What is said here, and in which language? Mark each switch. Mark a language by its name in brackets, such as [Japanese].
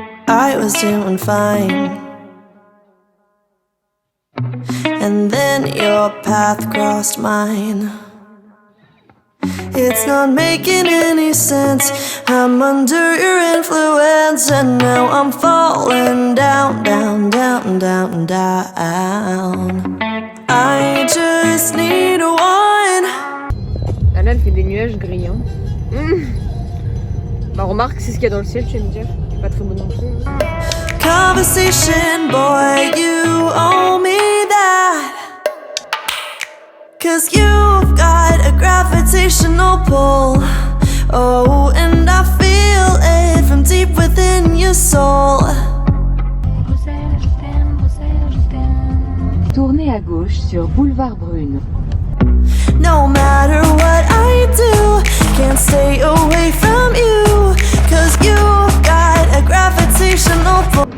[English] I was doing fine, and then your path crossed mine. It's not making any sense. I'm under your influence, and now I'm falling down, down, down, down, down. I just need one. [French] Là, elle fait des nuages gris. Bah remarque, c'est ce qu'il y a dans le ciel, tu vas me dire. C'est pas très beau non plus. [English] conversation, boy, you owe me that. 'Cause you've got a gravitational pull. Oh, and I feel it from deep within your soul. [French] Tournez à gauche sur Boulevard Brune. [English] No matter what I do, can't stay away from you. 'Cause you've got a gravitational pull.